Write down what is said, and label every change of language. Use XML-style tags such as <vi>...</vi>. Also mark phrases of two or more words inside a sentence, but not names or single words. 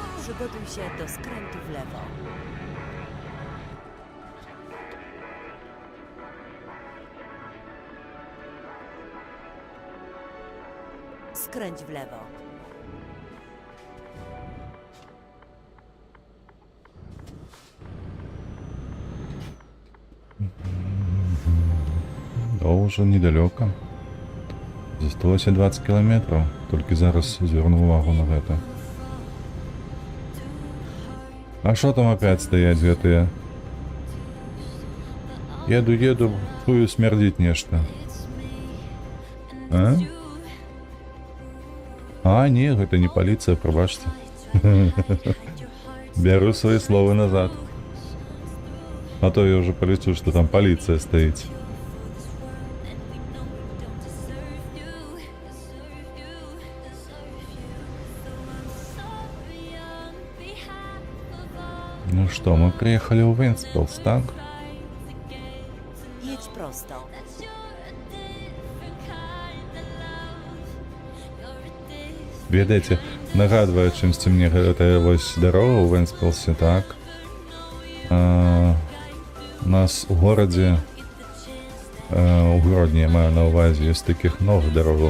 <pl>Przygotuj się do skrętu w lewo. Skręć w lewo.</pl> <ru>Уже недалеко.</ru> <be>Засталося 20 километров. Только зараз зверну увагу на гэта.</be> <ru>А что там опять стоять гэтыя?</ru> <be>Еду, чую смердить нешта. А? А, не, гэта не полиция, пробачьте.</be> <ru>Беру свои слова назад. А то я уже полечу, что там полиция стоит. Ну что, мы приехали в Венспилс, так?</ru> <pl>Jedź prosto.</pl> <be>Ведаеце, нагадвае чымсьці мне гэтая вось дарога ў Венспілсе, так? У нас у горадзе, у Гродні, я маю на ўвазе, ёсць такіх новых дарогаў.</be>